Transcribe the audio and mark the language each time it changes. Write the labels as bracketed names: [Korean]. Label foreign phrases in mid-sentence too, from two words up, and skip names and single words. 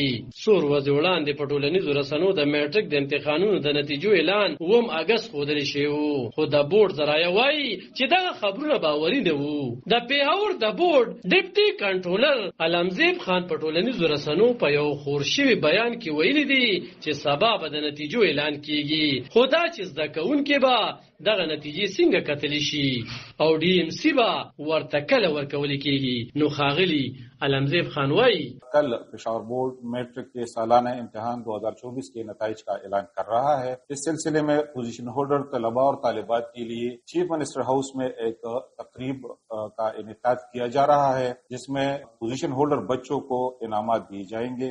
[Pashto] څو ورځې وړاندې په ټولنیزو رسنیو د میټریک د امتحانونو د نتیجو اعلان 9 اگست ښودل شوی و، خو د بورډ ذرایع وایي چې دغه خبرونه باوري نه وو. د پیښور د بورډ ډیپټي کنټرولر علمزیب خان په ټولنیزو رسنیو په یو خور شوي بیان کې ویلي دي چې سبا به د نتیجو اعلان کېږي، خو دا چې زده کوونکي به دغه نتیجې څنګه کتلی شي او डी एम सी به ورته کله ورکول کېږي. نو ښاغلي علمزیب خان وایي [Urdu] کل پشاور بورڈ میٹرک کے سالانہ امتحان 2024 کے نتائج کا اعلان کر رہا ہے. اس سلسلے میں [English] position holder [Urdu] طلبہ اور طالبات کے لیے چیف منسٹر ہاؤس میں ایک تقریب کا انعقاد کیا جا رہا ہے، جس میں [English] position holder [Urdu] بچوں کو انعامات دیے جائیں گے.